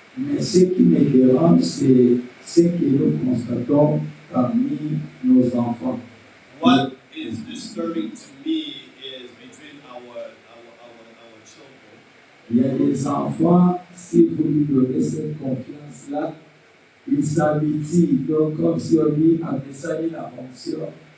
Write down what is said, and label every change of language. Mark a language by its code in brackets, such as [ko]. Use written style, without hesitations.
[fr] Mais ce qui me dérange, c'est ce que nous constatons parmi nos enfants. [en] What is disturbing to me is between our children. [fr] Il y a des enfants, si vous lui donnez cette confiance-là, ils s'habituent. Donc, comme si on dit, après ça, il a fonction.